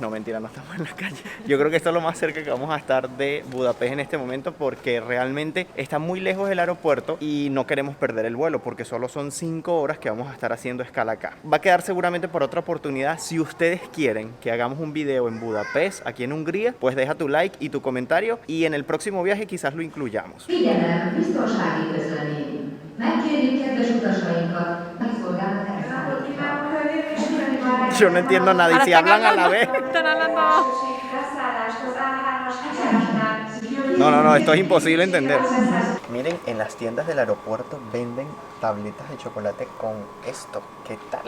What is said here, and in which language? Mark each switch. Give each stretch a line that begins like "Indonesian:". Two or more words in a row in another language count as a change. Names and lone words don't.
Spanish: No, mentira, no estamos en las calles. Yo creo que esto es lo más cerca que vamos a estar de Budapest en este momento, porque realmente está muy lejos del aeropuerto y no queremos perder el vuelo porque solo son 5 horas que vamos a estar haciendo escala acá. Va a quedar seguramente por otra oportunidad. Si ustedes quieren que hagamos un video en Budapest, aquí en Hungría, pues deja tu like y tu comentario y en el próximo viaje quizás lo incluyamos.
Hungarian: Figyelem, biztonsági közlemény. Megkérjük kedves utasainkat, megszolgálnak
Spanish: Yo no entiendo nada y si hablan a la vez. Están hablando. No, esto es imposible entender. Miren, en las tiendas del aeropuerto venden tabletas de chocolate con esto. ¿Qué tal?